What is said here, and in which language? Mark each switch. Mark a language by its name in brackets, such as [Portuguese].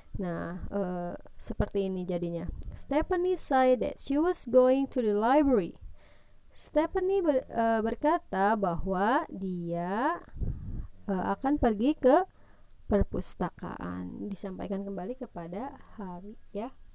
[Indonesian] Nah, seperti ini jadinya. [English] Stephanie said that she was going to the library. [Indonesian] Stephanie berkata bahwa dia akan pergi ke perpustakaan, disampaikan kembali kepada Hari, ya.